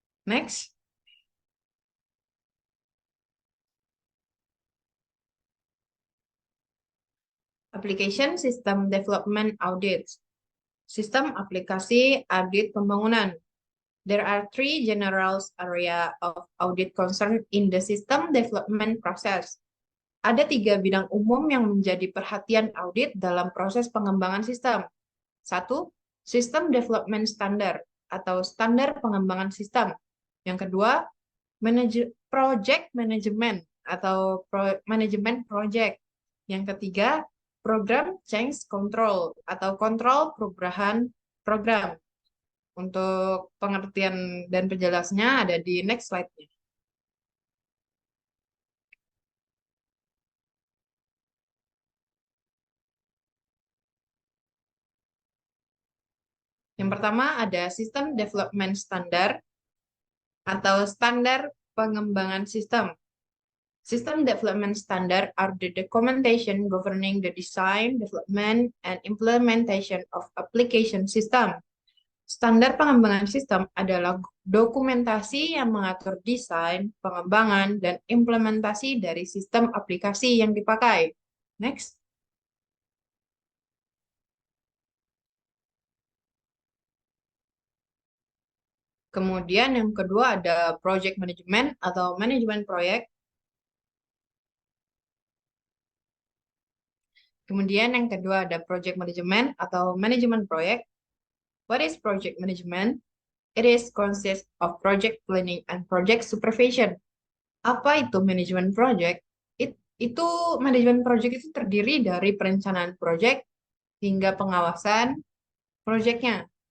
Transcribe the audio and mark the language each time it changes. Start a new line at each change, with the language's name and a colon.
English: Next. Application System Development Audit.
Indonesian: Sistem aplikasi audit pembangunan.
English: There are 3 general area of audit concern in the system development process.
Indonesian: Ada 3 bidang umum yang menjadi perhatian audit dalam proses pengembangan sistem. 1. System Development Standard atau standar pengembangan sistem. Yang kedua, project management atau manajemen project. Yang ketiga, program change control atau kontrol perubahan program. Untuk pengertian dan penjelasnya ada di next slide-nya. Yang pertama ada System Development Standard atau standar pengembangan sistem.
English: System Development Standard are the documentation governing the design, development, and implementation of application system.
Indonesian: Standar pengembangan sistem adalah dokumentasi yang mengatur desain, pengembangan, dan implementasi dari sistem aplikasi yang dipakai.
English: Next.
Indonesian: Kemudian yang kedua ada project management atau manajemen proyek. Kemudian yang kedua ada project management atau manajemen proyek.
English: What is project management? It is consists of project planning and project supervision.
Indonesian: Apa itu manajemen project? Itu manajemen project itu terdiri dari perencanaan project hingga pengawasan projectnya.